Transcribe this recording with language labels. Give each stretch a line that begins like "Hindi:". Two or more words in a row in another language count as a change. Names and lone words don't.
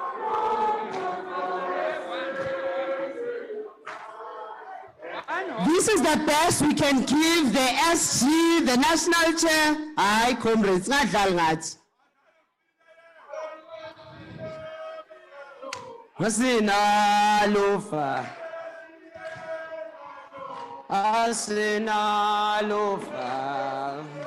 English: This is is the best we can give the SG, the national chair? Aye, comrades,
Xhosa: ngadlali ngathi. Asina lufa. Asina lufa.